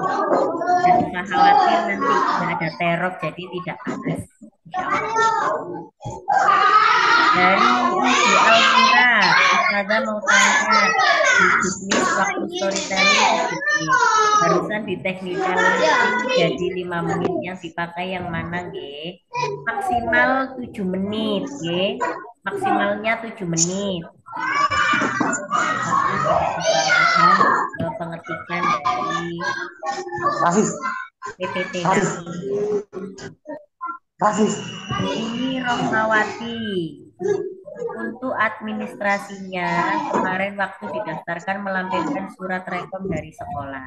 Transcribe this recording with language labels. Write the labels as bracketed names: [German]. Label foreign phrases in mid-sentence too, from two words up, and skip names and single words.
[Indonesian] Dan usah khawatir nanti tidak ada teror, jadi tidak panas. Dari Ibu Alfira, Ustazah mau tanya, di waktu storytelling barusan di technical jadi 5 menit yang dipakai yang mana nggih? Maksimal 7 menit nggih. Maksimalnya 7 menit. Pengetikan dari PPT. Ini Rohmawati. Untuk administrasinya, kemarin waktu didaftarkan melampirkan surat rekom dari sekolah.